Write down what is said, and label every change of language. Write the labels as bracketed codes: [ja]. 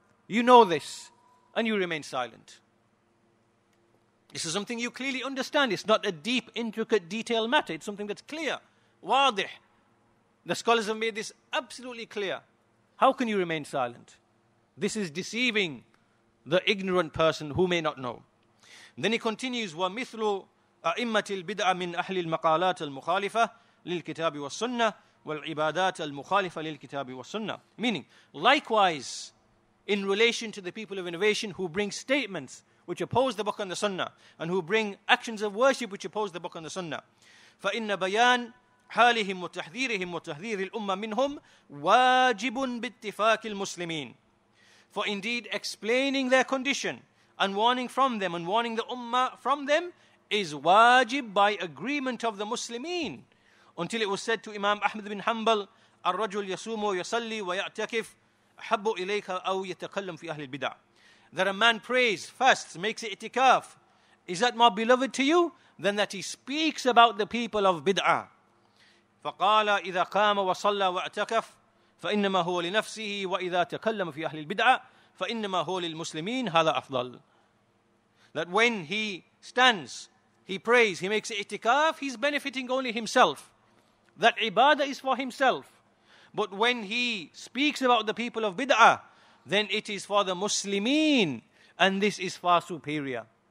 [en] You know this, and you remain silent. This is something you clearly understand. It's not a deep, intricate, detailed matter. It's something that's clear, wadih. The scholars have made this absolutely clear. How can you remain silent? This is deceiving the ignorant person who may not know. Then he continues, [ar] وَمِثْلُ أئمة البدع من أهل المقالات المخالفة للكتاب والسنة والعبادات المخالفة للكتاب والسنة. [en] Meaning, likewise, in relation to the people of innovation who bring statements which oppose the book and the sunnah, and who bring actions of worship which oppose the book and the sunnah. [ar] فإن بيان حالهم وتحذيرهم وتحذير الأمة منهم واجب باتفاق المسلمين. [en] For indeed, explaining their condition and warning from them and warning the ummah from them is wajib by agreement of the Muslimin. Until it was said to Imam Ahmad bin Hanbal, [ar] الرجل يصوم ويصلي ويعتكف أحب إليك أو يتكلم في أهل البدع. [en] That a man prays, fasts, makes itikaf. Is that more beloved to you than that he speaks about the people of bid'ah? [ar] فقال إذا قام وصلى واعتكف فإنما هو لنفسه وإذا تكلم في أهل البدعة فإنما هو للمسلمين هذا أفضل. [en] That when he stands, he prays, he makes itikaf, he's benefiting only himself. That ibadah is for himself. But when he speaks about the people of bid'ah, then it is for the Muslimin, and this is far superior.